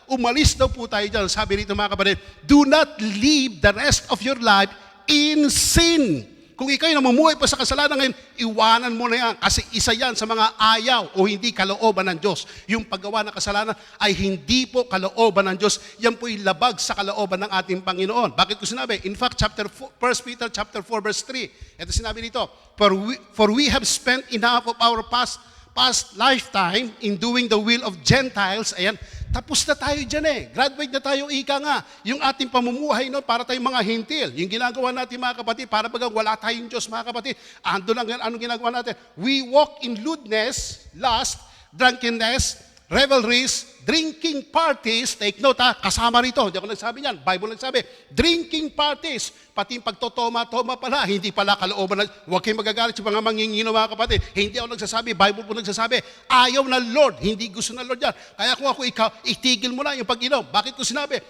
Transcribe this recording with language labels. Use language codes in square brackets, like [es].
[tl] Umalis daw po tayo dyan. Sabi rito mga kapatid, [en] do not live the rest of your life in sin. [tl] Kung ikaw ay namumuhay pa sa kasalanan ngayon, iwanan mo na yan. Kasi isa yan sa mga ayaw o hindi kalooban ng Diyos. Yung paggawa ng kasalanan ay hindi po kalooban ng Diyos. Yan po'y labag sa kalooban ng ating Panginoon. Bakit ko sinabi? [en] In fact, 1 Peter chapter 4 verse 3. [tl] Ito sinabi dito, [en] For we have spent enough of our past lifetime in doing the will of Gentiles. [tl] Ayan, tapos na tayo dyan Graduate na tayo, ika nga. Yung ating pamumuhay para tayong mga hintil. Yung ginagawa natin mga kapatid, para bagang wala tayong Diyos mga kapatid. Ando lang yan, anong ginagawa natin? [en] We walk in lewdness, lust, drunkenness, revelries, drinking parties. Take note [tl] kasama rito. Hindi ako nagsabi niyan. Bible nagsabi. [en] Drinking parties. [tl] Pati yung pagtotoma-toma pala. Hindi pala kalooban. Huwag kayong magagalit sa mga mangingino mga kapatid. Hindi ako nagsasabi. Bible po nagsasabi. Ayaw ng Lord. Hindi gusto ng Lord yan. Kaya kung ako ikaw, itigil mo na yung pag-inom. Bakit ko sinabi?